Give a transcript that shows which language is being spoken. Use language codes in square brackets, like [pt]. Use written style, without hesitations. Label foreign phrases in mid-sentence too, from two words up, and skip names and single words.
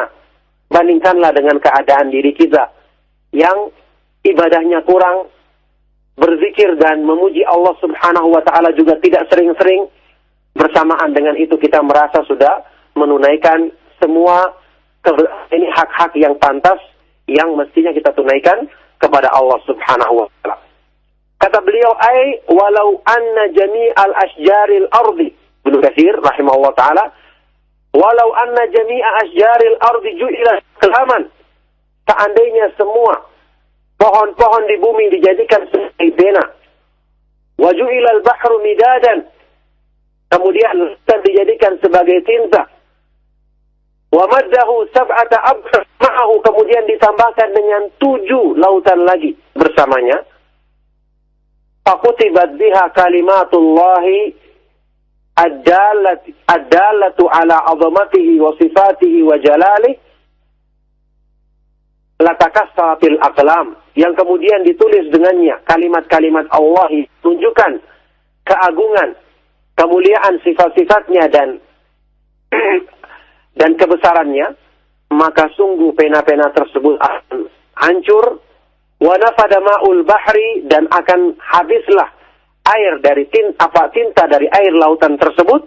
[id] Bandingkanlah dengan keadaan diri kita yang ibadahnya kurang, berzikir dan memuji Allah [ar] سبحانه وتعالى [id] juga tidak sering-sering. Bersamaan dengan itu kita merasa sudah menunaikan semua ini hak-hak yang pantas yang mestinya kita tunaikan kepada Allah [ar] سبحانه وتعالى. [id] Kata beliau, [ar] أي ولو أن جميع أشجار الأرض ابن كثير رحمه الله تعالى ولو أن جميع أشجار الأرض جعلت أقلاما, [id] seandainya semua pohon-pohon di bumi dijadikan sebagai pena, [ar] وجعل البحر مدادا, [id] kemudian dijadikan sebagai tinta, [ar] ومده سبعة أبحر معه, [id] kemudian ditambahkan dengan 7 lautan lagi bersamanya, [ar] فكتبت بها كلمات الله الدالة على عظمته وصفاته وجلاله لتكسرت الأقلام, [id] yang kemudian ditulis dengannya kalimat-kalimat Allah yang menunjukkan keagungan, kemuliaan sifat-sifatnya dan kebesarannya, maka sungguh pena-pena tersebut akan hancur. [ar] ونفد ماء البحر, [id] dan akan habislah air dari tinta dari air lautan tersebut.